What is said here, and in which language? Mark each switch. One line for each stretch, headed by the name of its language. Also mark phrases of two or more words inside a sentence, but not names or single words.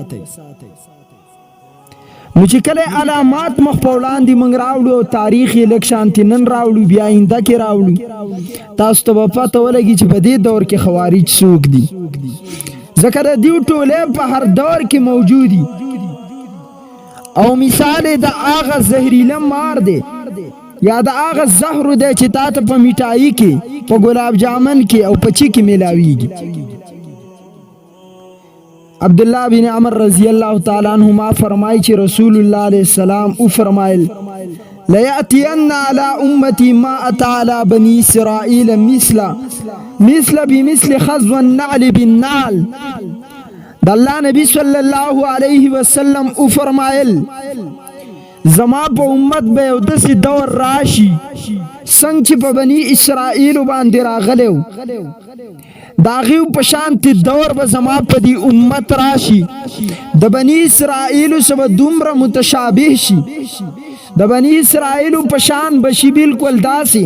Pashto: نو چې کله علامات مخ په وړاندې موږ راوړو او تاریخ یې لږ شانتې نن راوړو بیا آینده کې راوړو تاسو ته به پته ولګي چې په دې دور کې خوارج څوک دي ځکه د دوی ټولې په هر دور کې موجودي او مثال د هغه زهریله مار دی یا د هغه زهر دی چې تا ته په میټایي کې په ګلاب جامن کې او په چي کې میلاویږي عبداللہ بن عمر
Arabic: رضی اللہ تعالیٰ عنہما
Pashto: فرمائی چې
Arabic: رسول اللہ علیہ السلام
Pashto: او فرمائل
Arabic: لَيَأْتِيَنَّ عَلَىٰ أُمَّتِي مَا أَتَى عَلَىٰ بَنِي إِسْرَائِيلَ مثل بمثل خَزْوَ النَّعْلِ بِالنَّعْلِ
Pashto: د اللہ نبی
Arabic: صلی اللہ علیہ وسلم
Pashto: او فرمائل زما په امت به یو داسې دور راشي څنګه چې په بني اسرائیل باندې راغلیو داغیو پشانت دور به زما په دی امت راشي د بنی اسرائیل سره دومره متشابه شي د بنی اسرائیل پشان بشي بالکل داسي